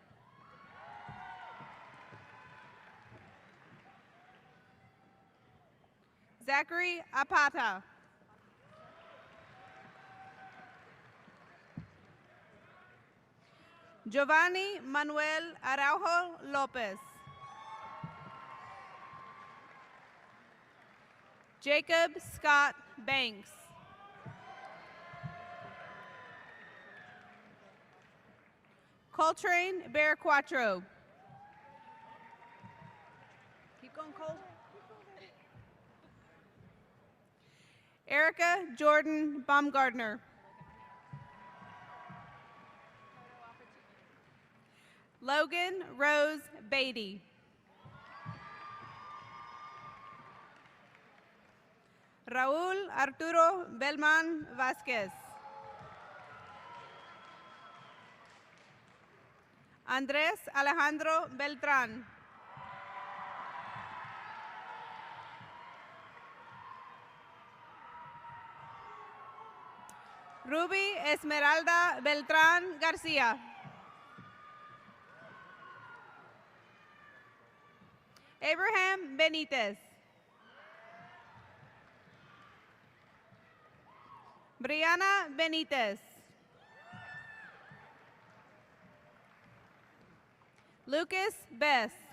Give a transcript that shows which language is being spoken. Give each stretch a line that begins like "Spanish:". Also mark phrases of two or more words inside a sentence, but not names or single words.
English: Zachary Apata. Giovanni Manuel Araujo Lopez. Jacob Scott Banks. Coltrane Bearquatro. Keep going, Cole. Erica Jordan Baumgardner. Logan Rose Beatty. Raúl Arturo Belman Vázquez. Andrés Alejandro Beltrán. Ruby Esmeralda Beltrán García. Abraham Benitez. Brianna Benitez. Lucas Bess.